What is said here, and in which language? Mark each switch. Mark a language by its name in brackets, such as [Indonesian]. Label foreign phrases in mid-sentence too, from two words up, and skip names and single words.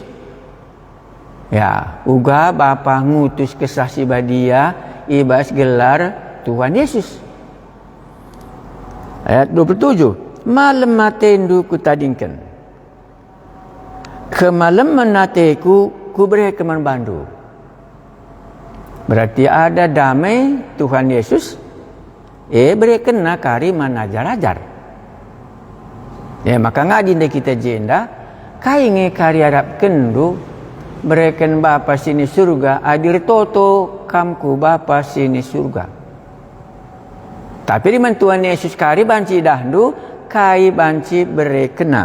[Batak Karo] Ya, uga Bapa ngutus kesaksi badia ibas gelar Tuhan Yesus. Ayat 27. Malam matendu ku tadingkan. Ke malam menateku ku beri keman bandu. [Indonesian] Berarti ada damai Tuhan Yesus. [Batak Karo] Beri kena kari manajar-ajar. Ya, maka ngadin kita jenda. Kainge kari harap kendu. Berikan Bapa sini surga, adir toto kamku Bapa sini surga. Tapi di Tuhan Yesus kari banci dahdu, kai banci berekena.